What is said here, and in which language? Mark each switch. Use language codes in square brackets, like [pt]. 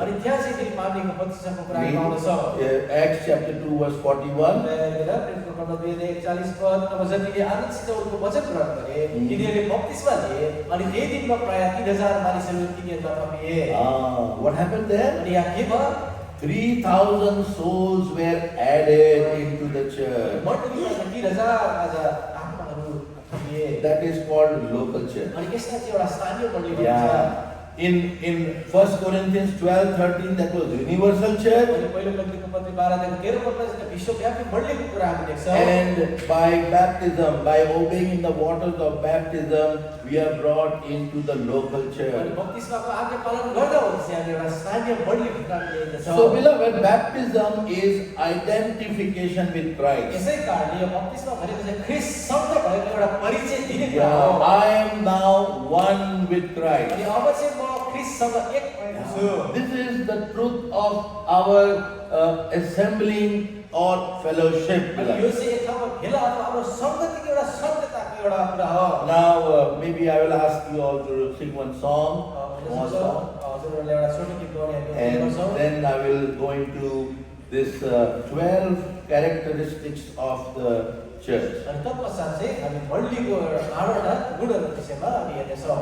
[ne] अनि त्यहाँ चाहिँ फेरि पानीको बप्तिस्माको कुरा पाउँदछ। [en] Acts chapter 2 verse 41. [ne] प्रेरितको पत्र 2 अध्याय 41 पद, अब जतिले आनन्दसित उनको वचन ग्रहण गरे, तिनीहरूले बप्तिस्मा लिए, अनि त्यही दिनमा प्राय 3000 मानिसहरू तिनीहरूतर्फ थिए। [en] What happened there? [ne] अनि यहाँ के भयो? [en] 3,000 souls were added into the church. [ne] मण्डलीमा 3000 आज आत्माहरू थिए। [en] That is called local church. [ne] अनि यसलाई चाहिँ एउटा स्थानीय मण्डली भनिन्छ। [en] Yeah. In 1 Corinthians 12:13, that was universal church. [ne] अनि पहिलो कोरिन्थीको पत्र 12 अध्यायको 13 पदमा चाहिँ विश्वव्यापी मण्डलीको कुरा हामी देख्छौँ। [en] And by baptism, by obeying in the waters of baptism, we are brought into the local [ne] अनि [en] church. [ne] बप्तिस्माको आज्ञा पालन गर्दा हो चाहिँ हामी एउटा स्थानीय मण्डलीभित्र हामी ल्याइन्छौँ। [en] So, beloved, baptism is identification with Christ. [ne] यसै कारणले यो बप्तिस्मा भनेको चाहिँ ख्रीष्टसँग भएको एउटा परिचय दिने कुरा [en] Yeah, [ne] हो। [en] I am now one with [ne] अनि [en] Christ. [ne] अब चाहिँ म ख्रीष्टसँग एक भएको छु। [en] This is the truth of our assembling or fellowship. [ne] अनि यो [en] beloved. [ne] चाहिँ एक ठाउँमा भेला अथवा हाम्रो सङ्गतिको एउटा सत्यताको एउटा कुरा हो। [en] Now, maybe I will ask you all to sing one song, [ne] हजुरहरूले एउटा छोटो गीत गाउने हामी [en] and [ne] गर्छौँ। [en] then I will go into this 12 characteristics of the church. [ne] अनि तत्पश्चात चाहिँ हामी मण्डलीको 12वटा गुणहरूको विषयमा हामी हेर्नेछौँ।